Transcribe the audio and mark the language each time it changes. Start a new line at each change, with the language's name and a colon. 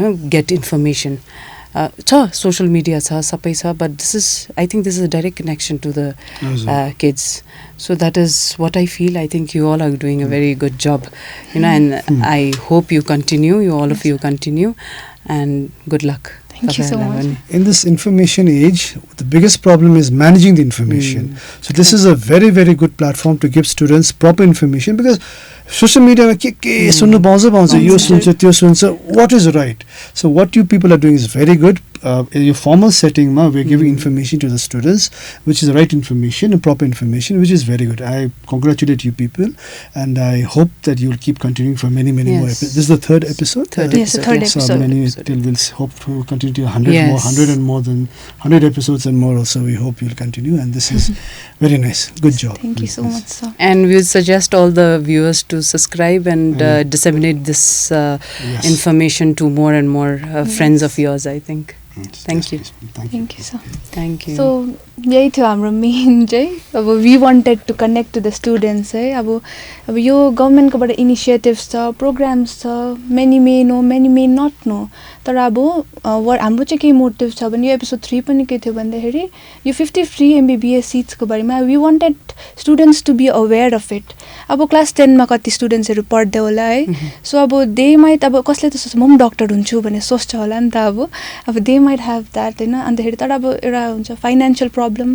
English: get information social media cha sabai cha but I think this is a direct connection to the kids so that is what I feel I think you all are doing a very good job and I hope you continue all of you continue and good luck. Thank you so much. In this information age, the biggest problem is managing the information. So this is a very, very good platform to give students proper information because social media
Nepali: sunnu paउँछ यो सुन्छ त्यो सुन्छ
English: what is right. So what you people are doing is very good. In your formal setting we are giving information to the students which is the right information and proper information which is very good. I congratulate you people and I hope that you will keep continuing for many more episodes. This is the third episode? Third episode. So we'll hope to continue to 100 and more than 100 episodes and more also we hope you'll continue and this is very nice. Good job. Thank you so much sir. And we would suggest all the viewers to subscribe and disseminate this information to more and more friends of yours I think. Thank you. Thank you sir. Thank you.
Nepali: So यही थियो हाम्रो main चाहिँ अब
English: we wanted to connect to the students
Nepali: है अब यो गभर्मेन्टकोबाट initiatives छ programmes छ many may know many may not know तर अब हाम्रो चाहिँ के मोटिभ छ भने यो एपिसोड 3 पनि के थियो भन्दाखेरि यो 50 फ्री MBBS सिट्सको बारेमा
English: we wanted students to be aware of it
Nepali: अब क्लास 10 मा कति स्टुडेन्ट्सहरू पढ्दै होला है सो अब दे माइट अब कसले त सोच्छ म पनि डक्टर हुन्छु भन्ने सोच्छ होला नि त अब दे माइट ह्याभ द्याट होइन अन्तखेरि तर अब एउटा हुन्छ फाइनेन्सियल प्रब्लम